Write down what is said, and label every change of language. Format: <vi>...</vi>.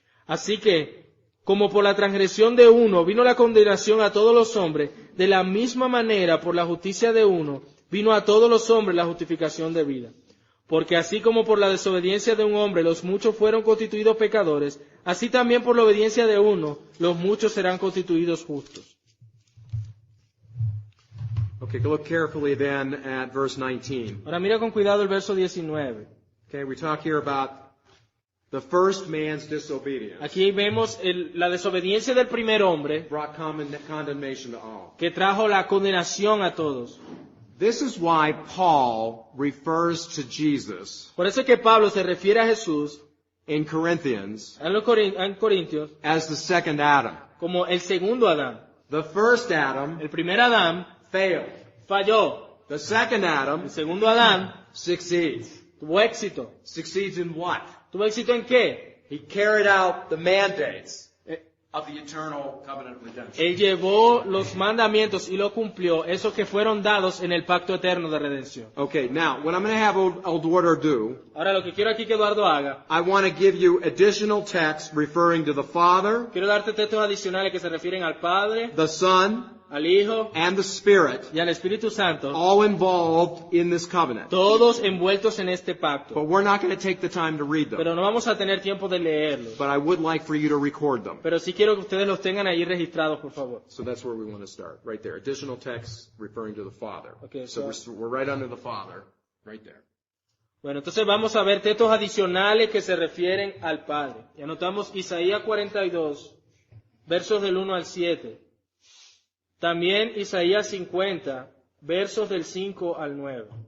<es>Así que, como por la transgresión de uno vino la condenación a todos los hombres, de la misma manera por la justicia de uno vino a todos los hombres la justificación de vida. Porque así como por la desobediencia de un hombre los muchos fueron constituidos pecadores, así también por la obediencia de uno los muchos serán constituidos justos.</es> <en>Okay, look carefully then at verse 19.</en> <es>Ahora mira con cuidado el verso 19.</es> <en>Okay, we talk here about The first man's disobedience</en> <es>Aquí vemos la desobediencia del primer hombre</es> <en>brought condemnation to all.</en> <es>que trajo la condenación a todos.</es> <en>This is why Paul refers to Jesus</en> <es>Por eso es que Pablo se refiere a Jesús</es> <en>in Corinthians</en> <es>en Corintios</es> <en>as the second Adam.</en> <es>como el segundo Adán.</es> <en>The first Adam</en> <es>El primer Adán</es> <en>failed.</en> <es>falló.</es> <en>The second Adam</en> <es>El segundo Adán</es> <en>succeeds.</en> <es>tuvo éxito.</es> <en>Succeeds in what?</en> <es>¿Tuvo éxito en qué?</es> <en>He carried out the mandates Eh, of the eternal covenant of redemption.</en> <es>Él llevó los mandamientos y lo cumplió, esos que fueron dados en el pacto eterno de redención.</es> <en>Okay, now, what I'm going to have Eduardo do,</en> <es>Ahora lo que quiero aquí que Eduardo haga,</es> <en>I want to give you additional text referring to the Father,</en> <es>quiero darte textos adicionales que se refieren al Padre,</es> <en>the Son,</en> <es>al Hijo</es> <en>and the Spirit,</en> <es>y al Espíritu Santo,</es> <en>all involved in this covenant.</en> <es>todos envueltos en este pacto.</es> <en>But we're not going to take the time to read them.</en> <es>Pero no vamos a tener tiempo de leerlos.</es> <en>But I would like for you to record them.</en> <es>Pero sí quiero que ustedes los tengan ahí registrados, por favor.</es> <en>So that's where we want to start, right there. Additional text referring to the Father. Okay, so so- we're right under the Father, right there.</en> <es>Bueno, entonces vamos a ver textos adicionales que se refieren al Padre. Y anotamos Isaías 42, versos del 1 al 7. También Isaías 50, versos del 5 al 9.</es>